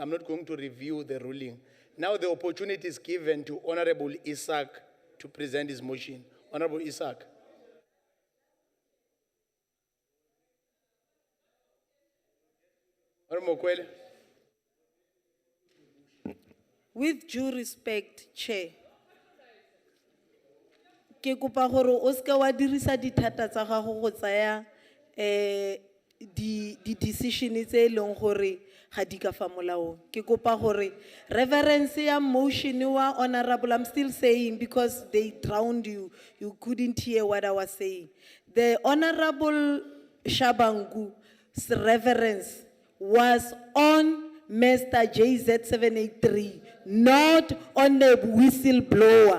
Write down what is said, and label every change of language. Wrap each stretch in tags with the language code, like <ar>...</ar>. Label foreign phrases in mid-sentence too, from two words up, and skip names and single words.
<en>I'm not going to review the ruling. Now the opportunity is given to Honorable Isaac to present his motion. Honorable Isaac. Honorable Mokwele. With due respect, Chair,</en> <tn>ke kopa gore o ska wa dirisa dithata tsa gago go tsaya di decision tse leng gore ga di ka fa molaong. Ke kopa gore</tn> <en>reverence ya motion wa honorable, I'm still saying because they drowned you, you couldn't hear what I was saying. The honorable Shabangu's reverence was on Mr. JZ783, not on the whistleblower.</en>